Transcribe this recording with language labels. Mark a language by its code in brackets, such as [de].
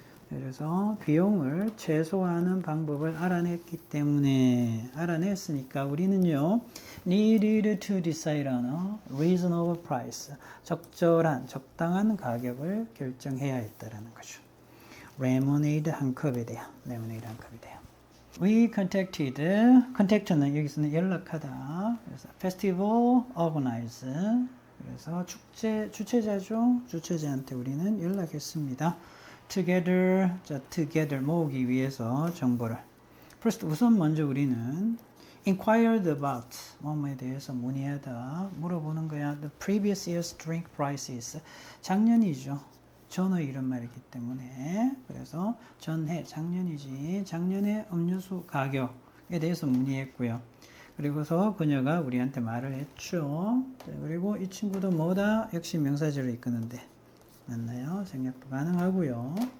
[ko] 그래서 비용을 최소화하는 방법을 알아냈기 때문에, 알아냈으니까 우리는요, [en] needed to decide on a reasonable price. [ko] 적절한, 적당한 가격을 결정해야 했다라는 거죠. 레모네이드 한 컵에 대한, 레모네이드 한 컵에 대한. [en] We contact [ko] 는 여기서는 연락하다. 그래서 festival organize. 그래서 축제, 주최자죠. 주최자한테 우리는 연락했습니다. together, 자, together 모으기 위해서 정보를. first, 우선 먼저 우리는 [en] inquired about, [ko] 뭐뭐에 대해서 문의하다, 물어보는 거야. [en] The previous year's drink prices. [ko] 작년이죠. 전의 이런 말이기 때문에. 그래서 전해, 작년이지. 작년의 음료수 가격에 대해서 문의했고요. 그리고서 그녀가 우리한테 말을 했죠. 자, 그리고 이 친구도 뭐다? 역시 명사절을 이끄는데. 맞나요? 생략도 가능하고요.